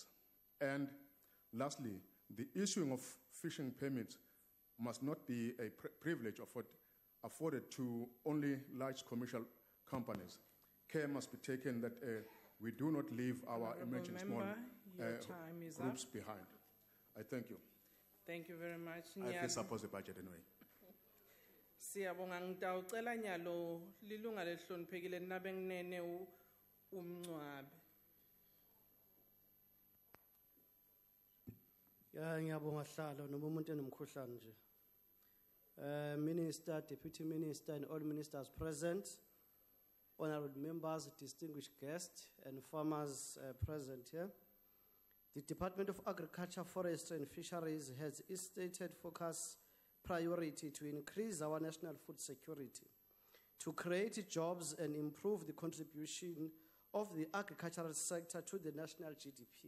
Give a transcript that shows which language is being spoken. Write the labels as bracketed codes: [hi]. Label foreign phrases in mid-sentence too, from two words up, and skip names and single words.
[en] And lastly, the issuing of fishing permits must not be a privilege afforded to only large commercial companies. Care must be taken that we do not leave our emerging small groups behind. I thank you. Thank you very much. I support the budget anyway. [ss] Siyabonga ngitawucela nyalo lilunga lehloniphekile nabe nginene umncwabe. Ya ngiyabonga hlalo noma umuntu enomkhuhlane nje. [en] Minister, Deputy Minister and all ministers present, honorable members, distinguished guests and farmers present here. The Department of Agriculture, Forestry and Fisheries has its stated focus priority to increase our national food security, to create jobs and improve the contribution of the agricultural sector to the national GDP.